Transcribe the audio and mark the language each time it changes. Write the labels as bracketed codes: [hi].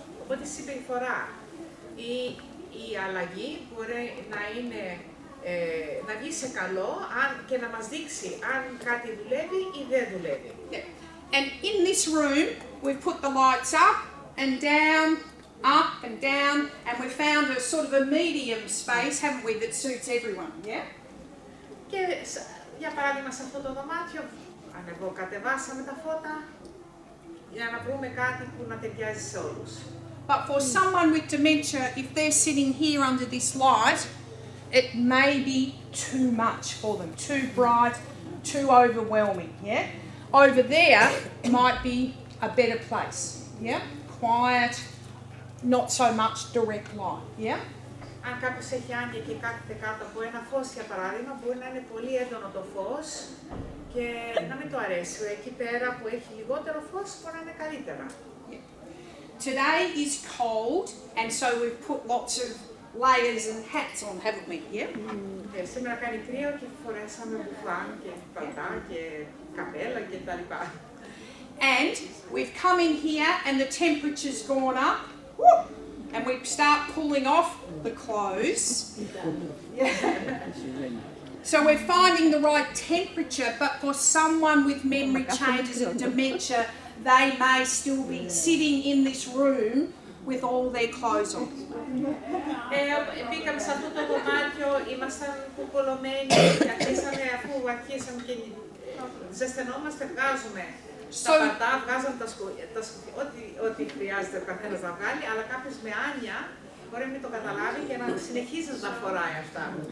[el] Οπότε η συμπεριφορά ή η αλλαγή μπορεί να είναι να βγει σε καλό και να μας δείξει αν κάτι δουλεύει ή δεν δουλεύει. [en] Yeah. And in this room, we've put the lights up and down, and we've found a sort of a medium space, haven't we, that suits everyone, yeah? [el] Και για παράδειγμα σε αυτό το δωμάτιο, κατεβάσαμε τα φώτα για να βρούμε κάτι που να ταιριάζει σε όλους. [en] But for someone with dementia, if they're sitting here under this light, it may be too much for them, too bright, too overwhelming, yeah? Over there might be a better place, yeah? Quiet, not so much direct light, yeah? [el] Αν κάποιος έχει άνοια και κάθεται κάτω από ένα φως, για παράδειγμα, μπορεί να είναι πολύ έντονο το φως και να μην το αρέσει. Εκεί πέρα που έχει λιγότερο φως, μπορεί να είναι καλύτερα. [en] Today is cold, and so we've put lots of layers and hats on, haven't we? Yeah. [el] Σήμερα κάνει κρύο και φορέσαμε μπουφάν και παλτά και καπέλα και τα λοιπά. [en] And we've come in here and the temperature's gone up. Woo! And we start pulling off the clothes. So we're finding the right temperature, but for someone with memory changes and dementia, they may still be sitting in this room with all their clothes on. [el] Μπήκαμε σε αυτό το δωμάτιο, ήμασταν κουκολωμένοι και αφού αρχίσαμε και ζεσθενόμαστε, βγάζουμε τα πατά, βγάζαμε τα σκουπίδια, ό,τι χρειάζεται ο καθένας να βγάλει, αλλά κάποιος με άνοια μπορεί να μην το καταλάβει και να συνεχίζει να τα φοράει αυτά.